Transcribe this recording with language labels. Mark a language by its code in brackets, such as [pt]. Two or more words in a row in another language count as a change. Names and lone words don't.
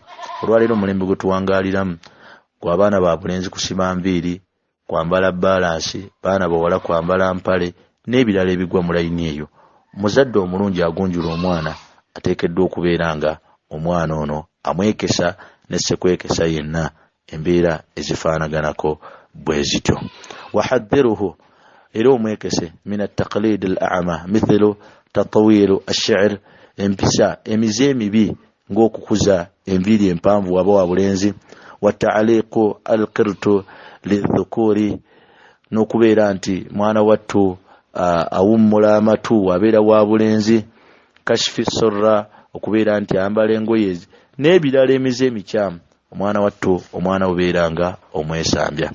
[lg] Olwaleero omulembe gwe tuwangaaliramu gw'abaana ba bulenzi kusiba nviiri, kwambala balansi, baana bawala kwambala mpale n'ebirala ebigwa mu layini eyo. Muzadde omulungi agunjula omwana ateekeddwa okubeera nga omwana ono amwekesa ne ssekwekesa yenna embeera ezifaanaganako bwe zityo. [ar] وحذره, [lg] era omwekese [ar] من التقليد الأعمى مثل تطوير الشعر, [lg] empisa emize emibi ng'okukuza enviiri empanvu waba wa bulenzi. [ar] وتعليق القرط للذكور, [lg] n'okubeera nti mwana wattu awummula amatu abeera wa bulenzi. [ar] كشف السرة, [lg] okubeera nti ayambala engoye n'ebirala emize emikyamu, omwana wattu omwana obeera nga omwesambya.